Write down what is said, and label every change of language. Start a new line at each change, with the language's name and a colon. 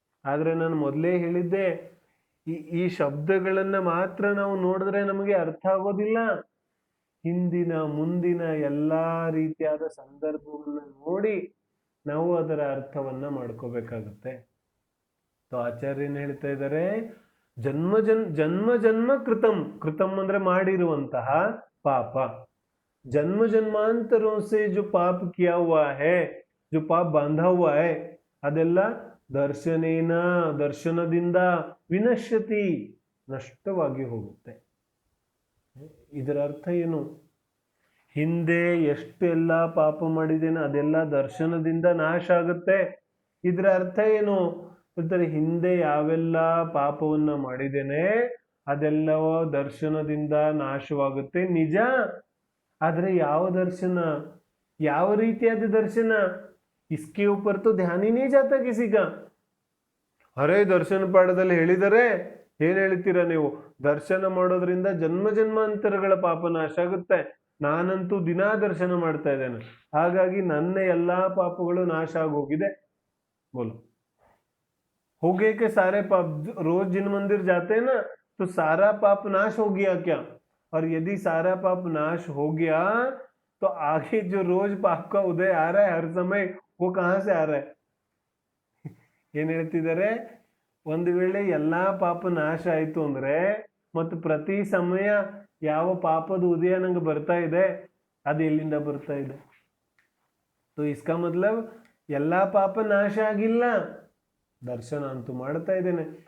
Kannada: ಆದ್ರೆ ನಾನು ಮೊದಲೇ ಹೇಳಿದ್ದೆ, ಈ ಶಬ್ದಗಳನ್ನ ಮಾತ್ರ ನಾವು ನೋಡಿದ್ರೆ ನಮಗೆ ಅರ್ಥ ಆಗೋದಿಲ್ಲ. ಹಿಂದಿನ ಮುಂದಿನ ಎಲ್ಲಾ ರೀತಿಯಾದ ಸಂದರ್ಭಗಳನ್ನ ನೋಡಿ ನಾವು ಅದರ ಅರ್ಥವನ್ನ ಮಾಡ್ಕೋಬೇಕಾಗುತ್ತೆ. ಆಚಾರ್ಯನ್ ಹೇಳ್ತಾ ಇದ್ದಾರೆ, ಜನ್ಮ ಜನ್ಮ ಕೃತಂ. ಕೃತಂ ಅಂದ್ರೆ ಮಾಡಿರುವಂತಹ ಪಾಪ.
Hindi: ಜನ್ಮ ಜನ್ಮಾಂತರೋं से जो पाप किया हुआ है, जो पाप बांधा हुआ है,
Kannada: ಅದೆಲ್ಲ ದರ್ಶನೇನ, ದರ್ಶನದಿಂದ, ವಿನಶ್ಯತಿ, ನಷ್ಟವಾಗಿ ಹೋಗುತ್ತೆ. ಇದರ ಅರ್ಥ ಏನು? ಹಿಂದೆ ಎಷ್ಟೆಲ್ಲ ಪಾಪ ಮಾಡಿದ್ದೇನೆ ಅದೆಲ್ಲ ದರ್ಶನದಿಂದ ನಾಶ ಆಗುತ್ತೆ. ಇದರ ಅರ್ಥ ಏನು? ಹಿಂದೆ ಯಾವೆಲ್ಲ ಪಾಪವನ್ನ ಮಾಡಿದ್ದೇನೆ ಅದೆಲ್ಲವೋ ದರ್ಶನದಿಂದ ನಾಶವಾಗುತ್ತೆ, ನಿಜ. ಆದ್ರೆ ಯಾವ ದರ್ಶನ, ಯಾವ ರೀತಿಯಾದ ದರ್ಶನ?
Hindi: ಇಸ್ಕೆ ऊपर तो ध्यान ही नहीं जाता किसी का।
Kannada: ಅರೆ ದರ್ಶನ ಪಾಠದಲ್ಲಿ ಹೇಳಿದರೆ ಏನ್ ಹೇಳ್ತೀರಾ ನೀವು? ದರ್ಶನ ಮಾಡೋದ್ರಿಂದ ಜನ್ಮ ಜನ್ಮಾಂತರಗಳ ಪಾಪ ನಾಶ ಆಗುತ್ತೆ. ನಾನಂತೂ ದಿನಾ ದರ್ಶನ ಮಾಡ್ತಾ ಇದ್ದೇನೆ, ಹಾಗಾಗಿ ನನ್ನ ಎಲ್ಲಾ ಪಾಪಗಳು ನಾಶ ಆಗೋಗಿದೆ.
Hindi: ಬೋಲು हो गए कि सारे पाप? रोज जिन मंदिर जाते हैं ना, तो सारा पाप नाश हो गया क्या? और यदि सारा पाप नाश हो गया तो आगे जो रोज पाप का उदय आ रहा है हर समय, वो कहां से आ रहा है?
Kannada: ಏನ್ ಹೇಳ್ತಿದ್ದಾರೆ? ಒಂದು ವೇಳೆ ಎಲ್ಲಾ ಪಾಪ ನಾಶ ಆಯ್ತು ಅಂದ್ರೆ ಮತ್ತು ಪ್ರತಿ ಸಮಯ ಯಾವ ಪಾಪದ ಉದಯ ನಂಗೆ ಬರ್ತಾ ಇದೆ, ಅದು ಎಲ್ಲಿಂದ ಬರ್ತಾ ಇದೆ?
Hindi: तो इसका मतलब
Kannada: ಎಲ್ಲಾ ಪಾಪ ನಾಶ ಆಗಿಲ್ಲ, ದರ್ಶನ ಅಂತೂ ಮಾಡ್ತಾ ಇದ್ದೇನೆ.